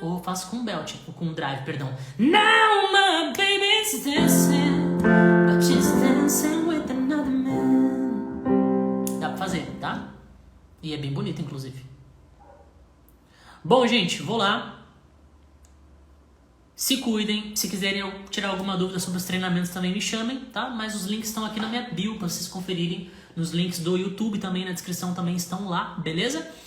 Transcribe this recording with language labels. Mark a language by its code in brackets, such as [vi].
[pt] Ou faço com belt, ou com drive, perdão. [en] Now my baby's dancing, but she's dancing with another man. [pt] Dá pra fazer, tá? E é bem bonito, inclusive. Bom, gente, vou lá. Se cuidem. Se quiserem eu tirar alguma dúvida sobre os treinamentos também me chamem, tá? Mas os links estão aqui na minha bio para vocês conferirem. Nos links do YouTube também, na descrição também estão lá, beleza?